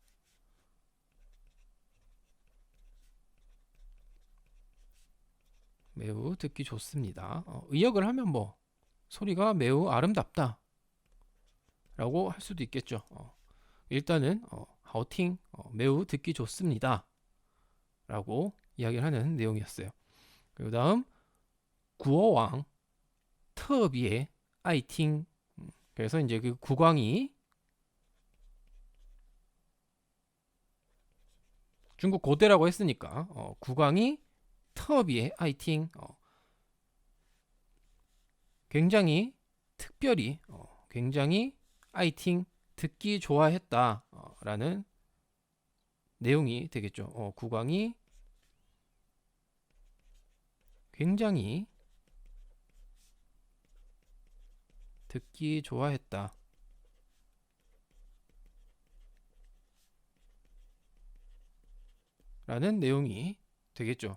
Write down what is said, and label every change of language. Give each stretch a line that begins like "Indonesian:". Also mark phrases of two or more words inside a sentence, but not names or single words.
Korean: 매우 듣기 좋습니다. 의역을 하면 뭐 소리가 매우 아름답다 라고 할 수도 있겠죠. 일단은 好听 매우 듣기 좋습니다 라고 이야기를 하는 내용이었어요. 그 다음
Chinese: 国王特别爱听
Korean: 그래서 이제 그 국왕이 중국 고대라고 했으니까 국왕이
Chinese: 特别爱听
Korean: 굉장히 특별히 굉장히 爱听 듣기 좋아했다 라는 내용이 되겠죠. 국왕이 굉장히 듣기 좋아했다 라는 내용이 되겠죠.